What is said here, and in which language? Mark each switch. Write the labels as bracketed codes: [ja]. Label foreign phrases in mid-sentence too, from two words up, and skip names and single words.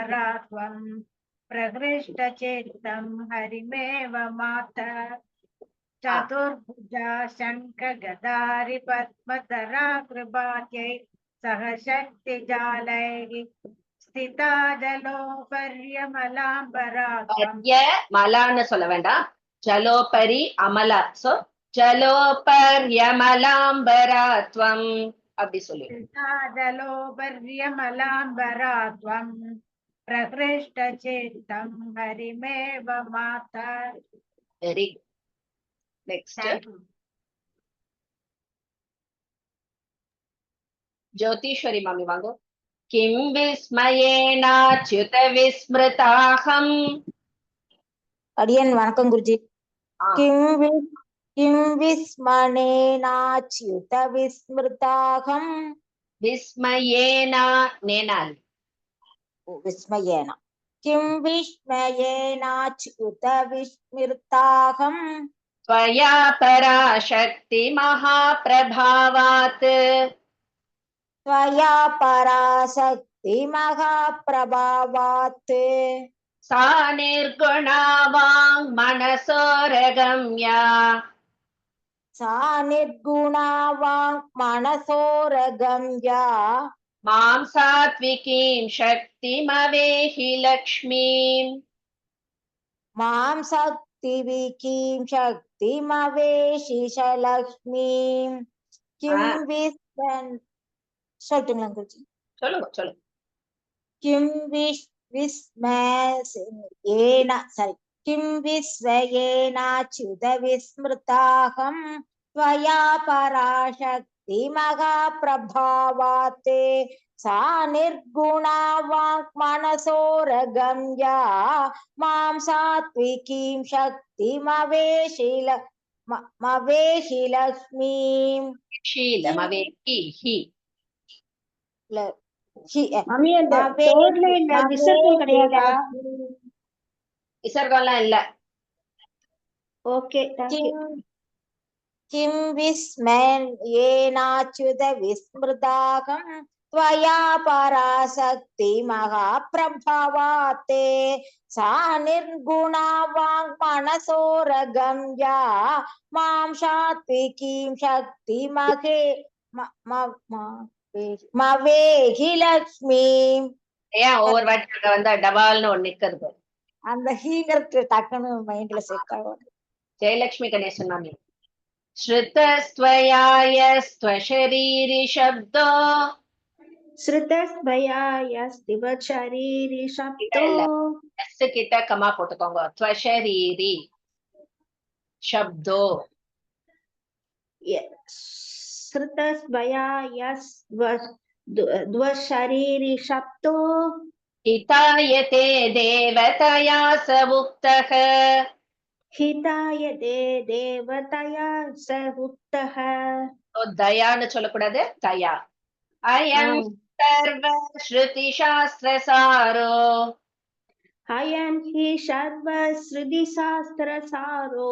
[sa] स्थिताजलोपर्यमलाम्बरात्वम् प्रहृष्टचित्तं हरिमेव माथ। चतुर्भुजा शङ्खगदारि पद्मधरा कृपात्यै सह शक्तिजालैः स्थिता जलोपर्यमलाम्बरात्वम् [ta] பர்ய மலான்னு சொல்ல வேண்டாம், [sa] जलोपरि अमला. [ta] சோ ஜலோபர்யமலாம்பராத்வம் அப்படி சொல்லி. [sa] स्थिता जलोपर्यमलाम्बरात्वम् प्रहृष्टचित्तं हरिमेव माता. [en] very next. Thank you. [ta] ஜோதீஸ்வரி மாமி வாங்கோ. [sa] किं विस्मयेनाच्युत विस्मृताहम्. [ta] அடியன் வணக்கம் குருஜி. ஆ, [sa] किं विस्मनेनाच्युत विस्मृताहम्. विस्मयेना नेनाल्. विस्मयेन किं विस्मयेनाच्युत विस्मृताहम्. त्वया पराशक्ति महाप्रभावात्. त्वया पराशक्ति महाप्रभावात्. सा निर्गुणा वाङ् मनसोरगम्या. सा निर्गुणा वाङ् मनसोरगम्या. मां सात्विकीं शक्तिमवेहि लक्ष्मीम्. मां शक्तिविकीं शक्तिमवेशिष लक्ष्मीं. किं ஆ, [ta] சொல்லட்டுங்களா குருஜி? சொல்லுங்க சொல்லுங்க. [sa] किं किं विस्मयेनाच्युत विस्मृताहं. त्वया पराशक्ति महाप्रभावात्. सा निर्गुणा वाक् मनसोरगम्या. मां सात्विकीं शक्तिमवेशि लक्ष्मीं. शीलमवेहि हि. [ta] மாமி அந்த [en] third line [ta] ல விசர்க்கம் கிடையாதா? விசர்கம்லாம் இல்ல. [en] okay, thank you. [sa] किं विस्मयेनाच्युत विस्मृताहं. त्वया पराशक्ति महाप्रभावात्. सा निर्गुणा वाङ् मनसोरगम्या. मां सात्विकीं शक्तिमवेहि लक्ष्मीं. [ta] ஏன் ஒவ்வொரு வாட்டி அங்க வந்து டபால்னு ஒண்ணு நிக்கிறது? அந்த ஹீங்கிறது டக்குன்னு மைண்ட்ல செட் ஆகும். ஜெயலட்சுமி கணேசன் மாமி. [sa] श्रुतस्त्वयायस्त्वशरीरि शब्दो. श्रुतस्वयायस्तिव शरीरि शब्दो. [ta] இல்ல. எஸ் கிட்ட கமா போட்டுக்கோங்க. [sa] त्वशरीरि शब्दो. श्रुतस्वयायस्त्व शरीरि शब्दो. हितायते देवतया स उक्तः. हिताय देवतया स उक्तः. [ta] தயான்னு சொல்லக்கூடாது, தயா. [sa] अयं सर्व श्रुति शास्त्र सारो. अयं हि सर्व श्रुति शास्त्र सारो.